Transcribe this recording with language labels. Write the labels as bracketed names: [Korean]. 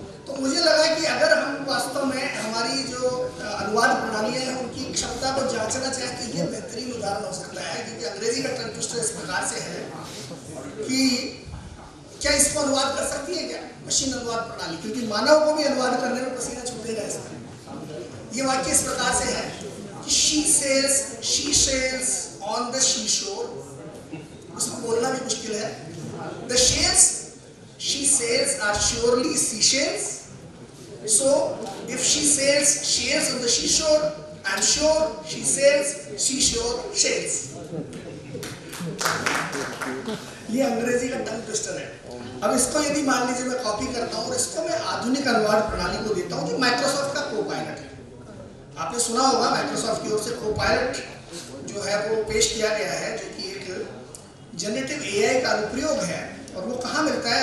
[Hindi] तो मुझे लगा कि अगर हम वास्तव में हमारी जो अनुवाद प्रणालियां हैं उनकी क्षमता को जांचना चाहें तो ये बेहतरीन उदाहरण हो सकता है, क्योंकि अंग्रेजी का टंग ट्विस्टर इस प्रकार से है कि क्या इसको अनुवाद कर सकती है क्या मशीन अनुवाद प्रणाली, क्योंकि मानव को भी अनुवाद करने में पसीना छूटेगा इसमें। ये वाक्य इस प्रकार से है कि [English] she sails on the seashore, [Hindi] उसको बोलना भी मुश्किल है। [English] The shells she sails are surely seashells, so if she sails on the seashore, I'm sure she sails seashore shells. [Hindi] ये अंग्रेजी का टंग ट्विस्टर है। अब इसको यदि मान लीजिए मैं कॉपी करता हूँ और इसको मैं आधुनिक अनुवाद प्रणाली को देता हूँ, जो माइक्रोसॉफ्ट का कोपायलट है। आपने सुना होगा माइक्रोसॉफ्ट की ओर से कोपायलट जो है वो पेश किया गया है, जो कि एक जनरेटिव एआई का अनुप्रयोग है। और वो कहाँ मिलता है?